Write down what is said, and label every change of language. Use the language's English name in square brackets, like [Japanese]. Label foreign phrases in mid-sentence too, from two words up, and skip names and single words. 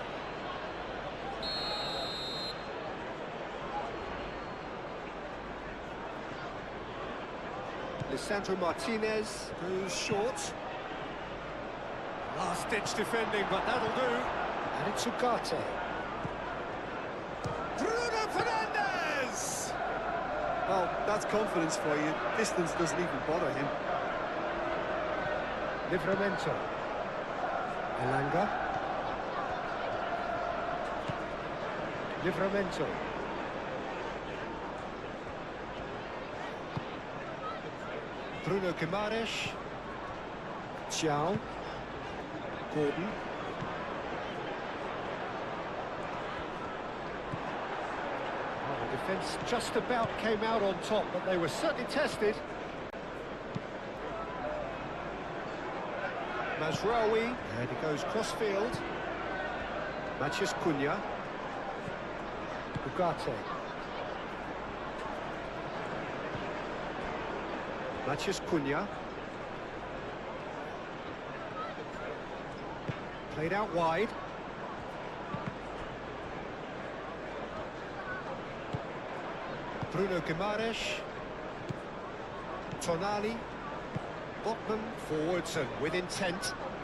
[English] Lisandro Martinez goes short. Last-ditch defending, but that'll do. And it's Ugarte. Bruno Fernandes! Well, that's confidence for you. Distance doesn't even bother him. Livramento. Elanga. Livramento. Bruno Guimaraes. Thiaw. Gordon. The defence just about came out on top, but they were certainly tested. Mazraoui, and he goes cross-field. Matheus Cunha. Ugarte. Matheus Cunha. Played out wide. Bruno Guimaraes. Tonali. Botman forwards and with intent.